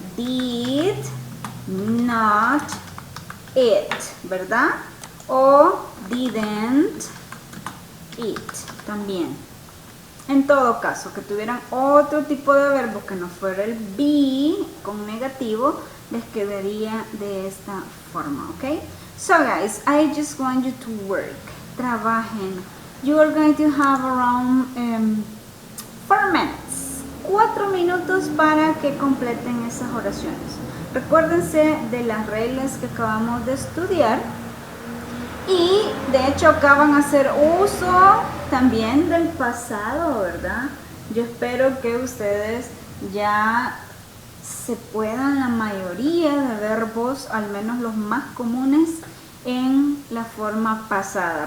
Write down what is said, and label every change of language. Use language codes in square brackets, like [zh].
[en] Did not it, [es] ¿verdad? O [en] didn't it, [es] también. En todo caso, que tuvieran otro tipo de verbo que no fuera el be con negativo, les quedaría de esta forma, ¿ok? [en] So guys, I just want you to work. [es] Trabajen. [en] You are going to have around 4 minutes. [es] 4 minutos para que completen esas oraciones. Recuérdense de las reglas que acabamos de estudiar. Y de hecho acaban de hacer uso también del pasado, ¿verdad? Yo espero que ustedes ya se puedan la mayoría de verbos, al menos los más comunes, en la forma pasada.